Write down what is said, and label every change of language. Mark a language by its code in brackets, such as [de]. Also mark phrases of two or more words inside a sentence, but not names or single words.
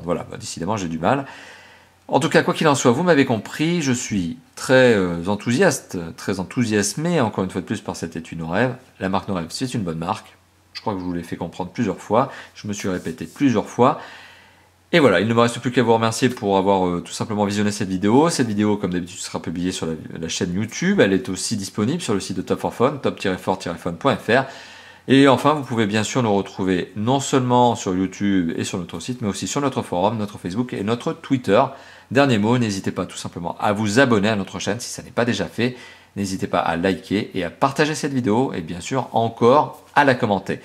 [fr] Voilà, décidément j'ai du mal. En tout cas, quoi qu'il en soit, vous m'avez compris, je suis très enthousiaste, très enthousiasmé, encore une fois de plus, par cet étui Norev. La marque Norev, c'est une bonne marque. Je crois que je vous l'ai fait comprendre plusieurs fois, je me suis répété plusieurs fois. Et voilà, il ne me reste plus qu'à vous remercier pour avoir tout simplement visionné cette vidéo. Cette vidéo, comme d'habitude, sera publiée sur la chaîne YouTube. Elle est aussi disponible sur le site de Top for Phone, top-for-phone.fr. Et enfin, vous pouvez bien sûr nous retrouver non seulement sur YouTube et sur notre site, mais aussi sur notre forum, notre Facebook et notre Twitter. Dernier mot, n'hésitez pas tout simplement à vous abonner à notre chaîne si ça n'est pas déjà fait. N'hésitez pas à liker et à partager cette vidéo et bien sûr encore à la commenter.